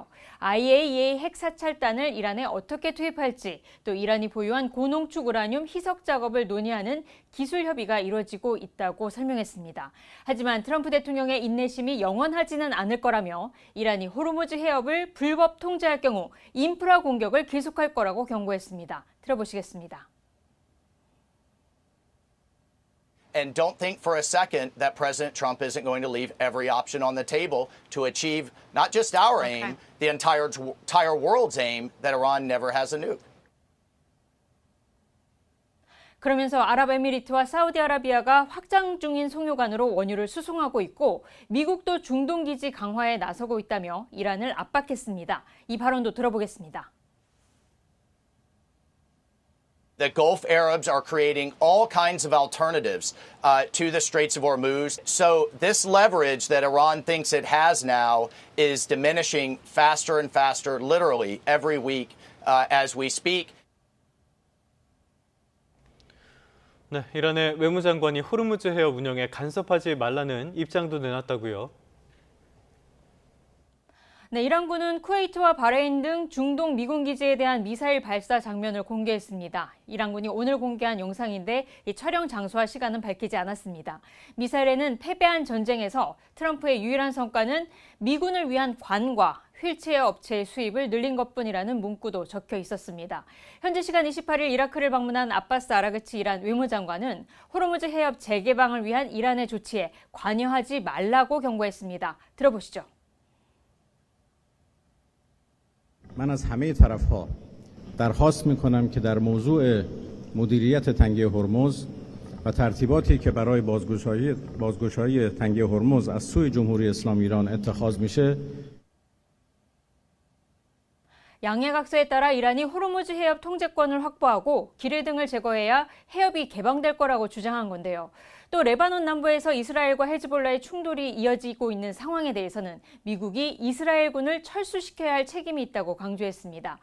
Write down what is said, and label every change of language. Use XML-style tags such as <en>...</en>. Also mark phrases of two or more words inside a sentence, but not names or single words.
<ko>IAEA 핵 사찰단을 이란에 어떻게 투입할지, 또 이란이 보유한 고농축 우라늄 희석 작업을 논의하는 기술 협의가 이루어지고 있다고 설명했습니다. 하지만 트럼프 대통령의 인내심이 영원하지는 않을 거라며 이란이 호르무즈 해협을 불법 통제할 경우 인프라 공격을 계속할 거라고 경고했습니다. 들어보시겠습니다.</ko> <en>And don't think for a second that President Trump isn't going to leave every option on the table to achieve not just our aim, the entire world's aim that Iran never has a nuke.</en> <ko>그러면서 아랍에미리트와 사우디아라비아가 확장 중인 송유관으로 원유를 수송하고 있고 미국도 중동 기지 강화에 나서고 있다며 이란을 압박했습니다. 이 발언도 들어보겠습니다.</ko> <en>The Gulf Arabs are creating all kinds of alternatives to the Straits of Hormuz. So this leverage that Iran thinks it has now is diminishing faster and faster, literally every week as we speak.</en> <ko>네, 이란의 외무장관이 호르무즈 해협 운영에 간섭하지 말라는 입장도 내놨다고요. 네, 이란군은 쿠웨이트와 바레인 등 중동 미군 기지에 대한 미사일 발사 장면을 공개했습니다. 이란군이 오늘 공개한 영상인데 이 촬영 장소와 시간은 밝히지 않았습니다. 미사일에는 패배한 전쟁에서 트럼프의 유일한 성과는 미군을 위한 관과 휠체어 업체의 수입을 늘린 것뿐이라는 문구도 적혀 있었습니다. 현지 시간 28일 이라크를 방문한 아바스 아라그치 이란 외무장관은 호르무즈 해협 재개방을 위한 이란의 조치에 관여하지 말라고 경고했습니다. 들어보시죠.</ko> <fa>من از همه طرف‌ها درخواست می‌کنم که در موضوع مدیریت تنگه هرمز و ترتیباتی که برای بازگشایی تنگه هرمز از سوی جمهوری اسلامی ایران اتخاذ میشه</fa> <ko>양해각서에 따라 이란이 호르무즈 해협 통제권을 확보하고 기뢰 등을 제거해야 해협이 개방될 거라고 주장한 건데요. 또 레바논 남부에서 이스라엘과 헤즈볼라의 충돌이 이어지고 있는 상황에 대해서는 미국이 이스라엘군을 철수시켜야 할 책임이 있다고 강조했습니다.</ko>